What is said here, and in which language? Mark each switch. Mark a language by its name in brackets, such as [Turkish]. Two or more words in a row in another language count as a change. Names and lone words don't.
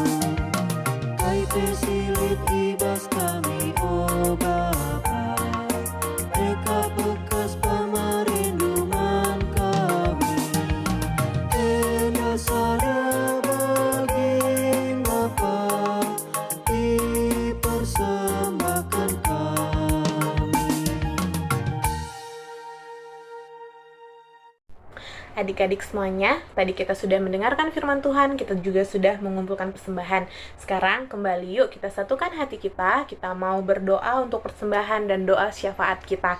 [Batak Karo] Kai pesilit ibas kami oh Bapa, eka bekas pemerinduman kami. Enda sada baging Bapa, [Indonesian] dipersembahkan kami. Adik-adik semuanya, tadi kita sudah mendengarkan firman Tuhan, kita juga sudah mengumpulkan persembahan. Sekarang kembali yuk kita satukan hati kita mau berdoa untuk persembahan dan doa syafaat kita.